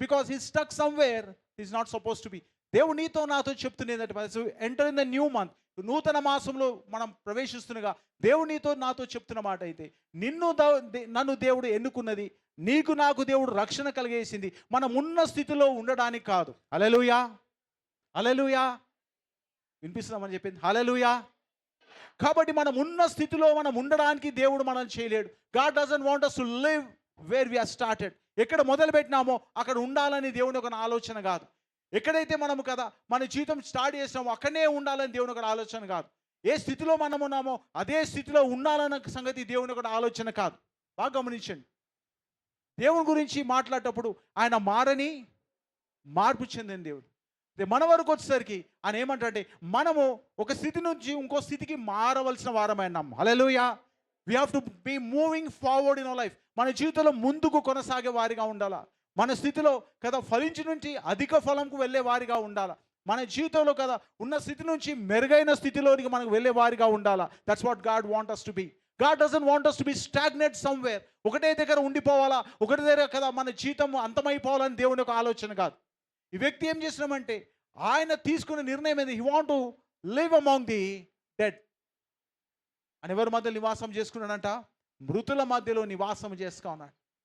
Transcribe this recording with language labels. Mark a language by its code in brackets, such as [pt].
[en] Because he stuck somewhere is not suppose to be. [te] దేవుడు నీతో నాతో చెప్తున్నది [en] enter in the new month, [te] నూతన మాసంలో మనం ప్రవేశిస్తుండగా దేవుడు నీతో నాతో చెప్తున్న మాట అయితే, నన్ను దేవుడు ఎన్నుకున్నది, నీకు నాకు దేవుడు రక్షణ కలిగేసింది మనం ఉన్న స్థితిలో ఉండడానికి కాదు. హల్లెలూయా, హల్లెలూయా. వినిపిస్తున్నామని చెప్పింది. హల్లెలూయా. కాబట్టి మనం ఉన్న స్థితిలో మనం ఉండడానికి దేవుడు మనల్ని చేయలేడు. [en] God doesn't want us to live where we are started. [te] ఎక్కడ మొదలు పెట్టినామో అక్కడ ఉండాలని దేవుని ఒక ఆలోచన కాదు. ఎక్కడైతే మనము కదా మన జీవితం స్టార్ట్ చేసినామో అక్కడనే ఉండాలని దేవుని ఒక ఆలోచన కాదు. ఏ స్థితిలో మనం ఉన్నామో అదే స్థితిలో ఉండాలన్న సంగతి దేవుని ఒక ఆలోచన కాదు. బాగా గమనించండి. దేవుని గురించి మాట్లాడేటప్పుడు ఆయన మార్పు చెందిన దేవుడు. మన వరకు వచ్చేసరికి ఆయన ఏమంటారంటే మనము ఒక స్థితి నుంచి ఇంకో స్థితికి మారవలసిన వారమైనాం. హల్లెలూయా. [en] We have to be moving forward in our life. [te] మన జీవితంలో ముందుకు కొనసాగే వారిగా ఉండాలా. మన స్థితిలో కదా ఫలించి నుంచి అధిక ఫలంకు వెళ్ళే వారిగా ఉండాలా. మన జీవితంలో కదా ఉన్న స్థితి నుంచి మెరుగైన స్థితిలోనికి మనకు వెళ్ళే వారిగా ఉండాలా. [en] That's what God want us to be. God doesn't want us to be stagnant somewhere. [te] ఒకటే దగ్గర ఉండిపోవాలా, ఒకటే దగ్గర కదా మన జీవితం అంతమైపోవాలని దేవుని ఒక ఆలోచన కాదు. ఈ వ్యక్తి ఏం చేసినామంటే ఆయన తీసుకున్న నిర్ణయం ఏంది? [en] He want to live among the dead. [te] అని ఎవరి మధ్య నివాసం చేసుకున్నాడంట? మృతుల మధ్యలో నివాసం చేసుకున్నాడు ఉన్నాడు.